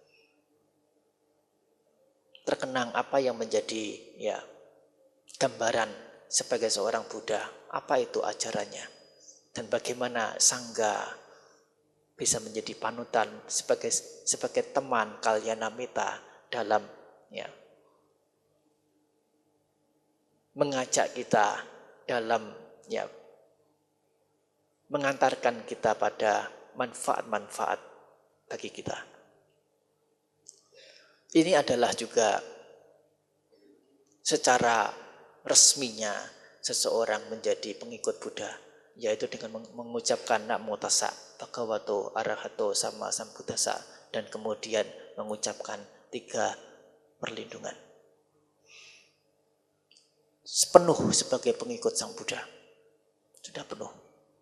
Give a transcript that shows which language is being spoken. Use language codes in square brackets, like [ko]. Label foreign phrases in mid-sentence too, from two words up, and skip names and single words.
[id] Terkenang apa yang menjadi gambaran sebagai seorang Buddha, apa itu ajarannya, dan bagaimana Sangha bisa menjadi panutan sebagai teman kalyanamita dalam mengajak kita dalam mengantarkan kita pada manfaat-manfaat bagi kita. Ini adalah juga secara resminya seseorang menjadi pengikut Buddha, yaitu dengan mengucapkan [pi] Namo tassa bhagavato arahato sama sambuddhassa, [id] dan kemudian mengucapkan 3 perlindungan. Sepenuh sebagai pengikut Sang Buddha. Sudah penuh.